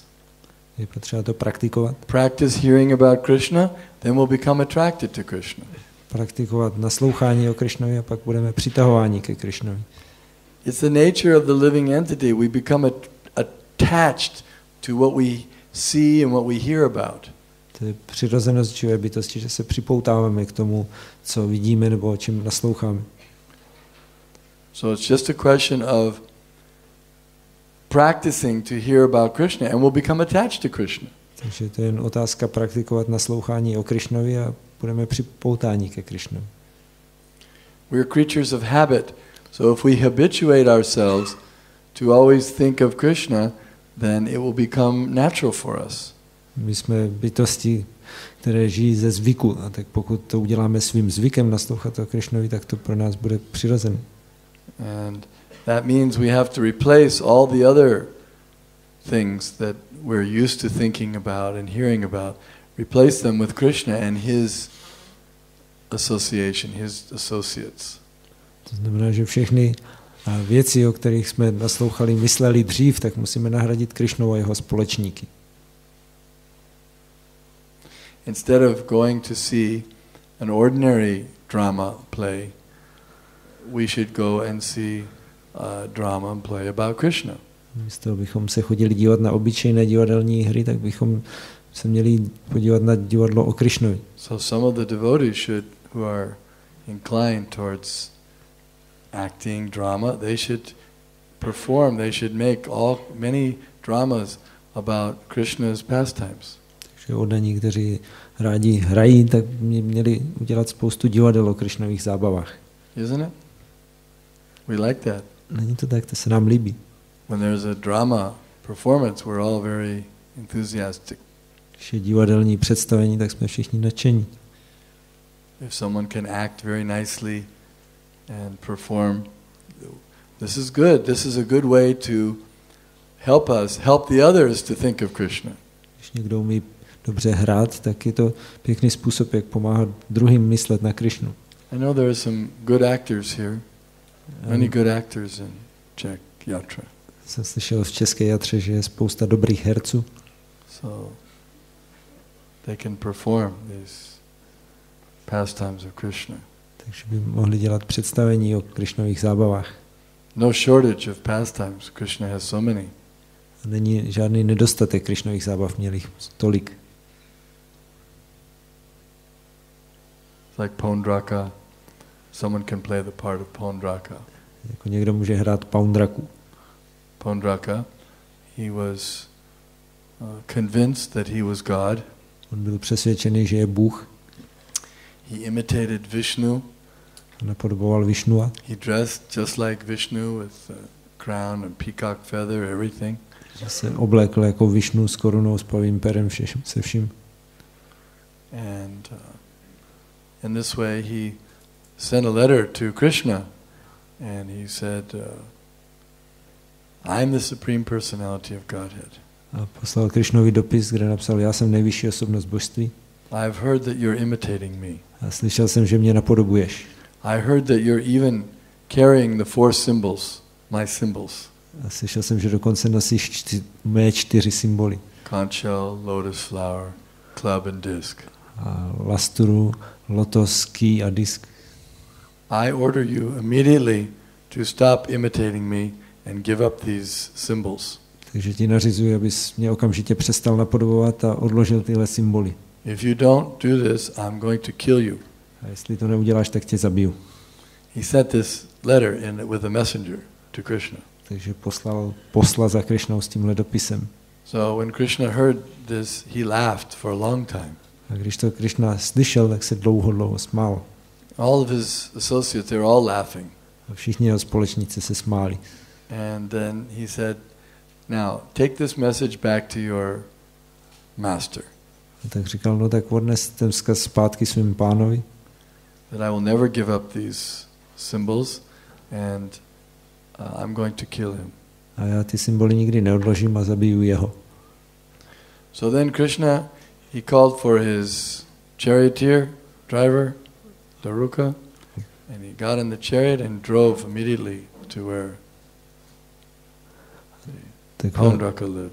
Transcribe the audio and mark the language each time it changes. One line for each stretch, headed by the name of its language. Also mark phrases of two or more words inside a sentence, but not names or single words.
Czech: Je potřeba to praktikovat.
English: Practice hearing about Krishna, then we'll become attracted to Krishna.
Czech: Praktikovat naslouchání o Krišnovi a pak budeme přitahováni ke Krišnovi.
English: It's the nature of the living entity. We become attached to what we see and what we hear about.
Czech: To je přirozenost živé bytosti, že se připoutáváme k tomu, co vidíme nebo o čem nasloucháme.
English: So it's just a question of practicing to hear about Krishna and we'll become attached to Krishna.
Czech: Takže to je jen otázka praktikovat naslouchání o Krišnovi a budeme připoutáni ke Krišnovi.
English: We're creatures of habit. So if we habituate ourselves to always think of Krishna, then it will become natural for us.
Czech: My jsme bytosti, které žijí ze zvyku, a tak pokud to uděláme svým zvykem naslouchat o Krišnovi, tak to pro nás bude přirozené.
English: And that means we have to replace all the other things that we're used to thinking about and hearing about, replace them with Krishna and his association, his associates.
Czech: To znamená, že všechny věci, o kterých jsme naslouchali, mysleli dřív, tak musíme nahradit Krišnou a jeho společníky.
English: Instead of going to see an ordinary drama play, we should go and see a drama play about Krishna.
Czech: Místo bychom se chodili dívat na obyčejné divadelní hry, tak bychom se měli podívat na divadlo o Krišnovi.
English: So some of the devotees should, who are inclined towards acting drama, they should perform, they should make many dramas about Krishna's pastimes.
Czech: Takže oddaní, kteří rádi hrají, tak měli udělat spoustu divadel o Krišnových zábavách.
English: Isn't it? We like that.
Czech: Není to tak, to se nám líbí.
English: When there's a drama performance, we're all very enthusiastic.
Czech: Když je divadelní představení, tak jsme všichni nadšení.
English: if someone can act very nicely and perform, this is good. This is a good way to help us, help the others to think of Krishna.
Czech: Když někdo umí dobře hrát, tak je to pěkný způsob, jak pomáhat druhým myslet na Krishnu.
English: I know there are some good actors here. Many good actors in Czech Yatra.
Czech: Jsem slyšel v české Jatře, že je spousta dobrých herců.
English: So they can perform these pastimes of Krishna.
Czech: Takže by mohli dělat představení o Krishnových zábavách.
English: No shortage of pastimes. Krishna has so many.
Czech: Není žádný nedostatek Krishnových zábav, měl jich tolik.
English: It's like Paundraka. Someone can play the part of Paundraka.
Czech: Jako někdo může hrát Paundraku.
English: Paundraka, he was convinced that he was God.
Czech: On byl přesvědčený, že je Bůh.
English: He imitated Vishnu.
Czech: Napodoboval Vishnua.
English: He dressed just like Vishnu with a crown and peacock feather, everything.
Czech: Že se oblékl jako Vishnu s korunou, s pavím perem, se vším.
English: And in this way he sent a letter to Krishna and he said, I'm the Supreme Personality of Godhead.
Czech: A poslal Krishnovi dopis, kde napsal, já jsem nejvyšší osobnost božství.
English: I've heard that you're imitating me.
Czech: A slyšel jsem, že mě napodobuješ.
English: I heard that you're even carrying the 4 symbols, my symbols.
Czech: A slyšel jsem, že dokonce nosíš mé 4 symboly.
English: Conch shell, lotus flower, club and disc.
Czech: A lasturu, lotos, ký a disk.
English: I order you immediately to stop imitating me and give up these symbols.
Czech: Takže ti nařizuji, abys mě okamžitě přestal napodobovat a odložil tyhle symboly.
English: If you don't do this, I'm going to kill you.
Czech: A jestli to neuděláš, tak tě zabiju.
English: He sent this letter with a messenger to Krishna.
Czech: Takže poslal posla za Krishnou s tímhle dopisem.
English: So when Krishna heard this, he laughed for a long time.
Czech: A když to Krishna slyšel, tak se dlouho smál.
English: All of his associates, they were all laughing.
Czech: A všichni jeho společníci se smáli.
English: And then he said, now take this message back to your master.
Czech: A tak říkal, no tak odnes ten vzkaz zpátky svým pánovi.
English: That I will never give up these symbols and I'm going to kill him.
Czech: A já ty symboly nikdy neodložím a zabiju jeho.
English: So then Krishna, he called for his charioteer, driver, Daruka, and he got in the chariot and drove immediately to where Paundraka lived.